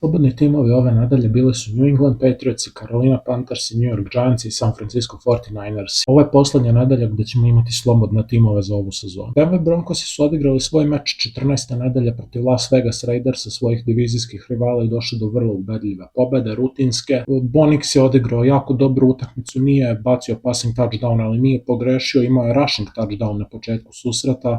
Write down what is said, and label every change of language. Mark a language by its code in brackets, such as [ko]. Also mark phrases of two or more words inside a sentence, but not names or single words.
[sr] Slobodni timovi ove nedelje bili su New England Patriots, Carolina Panthers, New York Giants i San Francisco 49ers. Ovo je poslednja nedelja gde ćemo imati slobodne timove za ovu sezonu. Denver Broncosi su odigrali svoj meč 14. nedelje protiv Las Vegas Raidersa, svojih divizijskih rivala, i došli do vrlo ubedljive pobede, rutinske. Bo Nix je odigrao jako dobru utakmicu, nije bacio [en] passing touchdown, [sr] ali nije pogrešio, imao je [en] rushing touchdown [sr] na početku susreta.